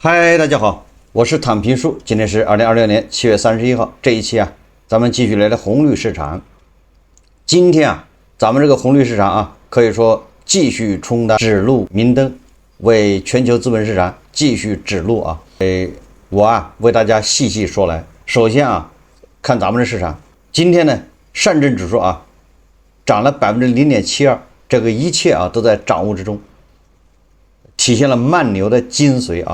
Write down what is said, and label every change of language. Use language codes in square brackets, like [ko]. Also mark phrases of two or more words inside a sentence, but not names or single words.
[zh] 嗨，大家好，我是躺平叔。今天是2026年7月31号。这一期啊，咱們繼續來聊紅綠市場。今天啊，咱們這個紅綠市場啊，可以說繼續充當指路明燈，為全球資本市場繼續指路啊。我為大家細細說來。首先啊，看咱們的市場，今天呢，上證指數啊，漲了0.72%，這個一切啊都在掌握之中，體現了慢牛的精髓啊。